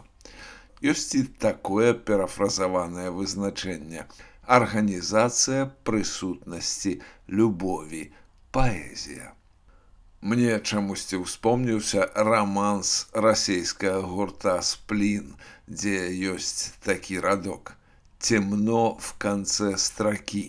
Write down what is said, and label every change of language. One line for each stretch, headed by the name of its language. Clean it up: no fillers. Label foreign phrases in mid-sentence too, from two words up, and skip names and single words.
Belarusian: Ёсць і такое парафразаванае вызначэнне – арганізацыя прысутнасці любові, паэзія. Мне чамусьці ўспомніўся раманс расейскага гурта «Сплін», дзе ёсць такі радок
Russian: «Темно в конце строкі».